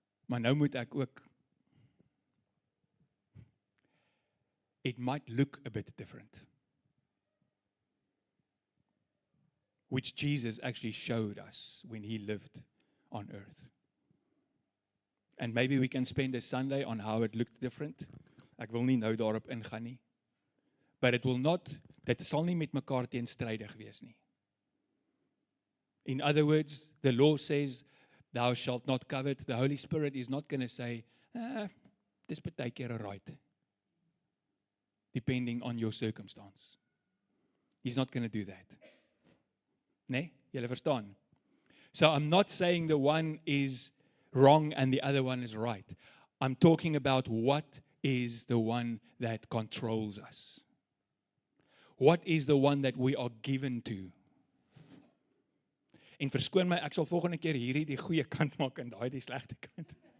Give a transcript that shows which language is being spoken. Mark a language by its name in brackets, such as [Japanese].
[Afrikaans] Maar nou moet ek ook, [English] it might look a bit different. Which Jesus actually showed us when he lived on earth. And maybe we can spend a Sunday on how it looked different. [Afrikaans] Ek wil nie nou daarop ingaan nie. [English] But it will not, [Afrikaans] dit sal nie met mekaar teenstrydig wees nie. [English] In other words, the law says, thou shalt not covet. The Holy Spirit is not going to say, [Afrikaans] dis partykeer [English] right. Depending on your circumstance. He's not going to do that. [Afrikaans] Nee, julle verstaan. [English] So I'm not saying the one is wrong and the other one is right. I'm talking about what is the one that controls us. What is the one that we are given to? [Afrikaans] En verskoon my, ek sal volgende keer hierdie die goeie kant maak en daai die slegte kant.